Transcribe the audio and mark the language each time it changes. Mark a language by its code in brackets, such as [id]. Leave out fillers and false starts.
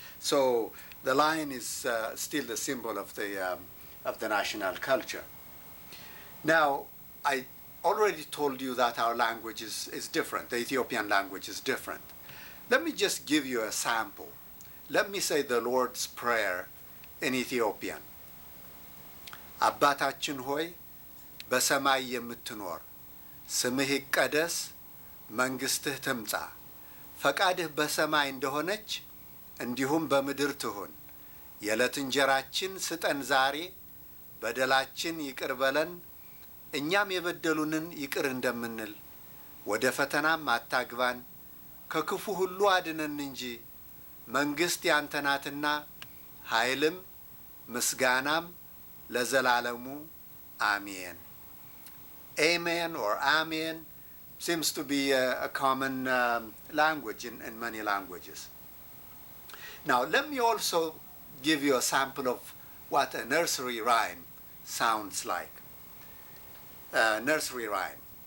[en] So the lion is still the symbol of the national culture. Now, I already told you that our language is different. The Ethiopian language is different. Let me just give you a sample. Let me say the Lord's Prayer in Ethiopian. [am] አባታችን ሆይ በሰማይ የምትኖር ስምህ ይቀደስ መንግስትህ ትምጣ ፈቃድህ በሰማይ እንደሆነች እንዲሁም በምድር ትሁን የዕለት እንጀራችን ስጠን ዛሬ በደላችን ይቅር በለን እኛም የበደሉንን ይቅር እንደምንል ወደ ፈተናም አታግባን ከክፉ ሁሉ አድነን እንጂ መንግስት ያንተ ናትና ኃይልም ምስጋናም ለዘላለሙ አሜን. [en] Amen or Amen seems to be a common language in many languages. Now, let me also give you a sample of what a nursery rhyme sounds like. Nursery rhyme.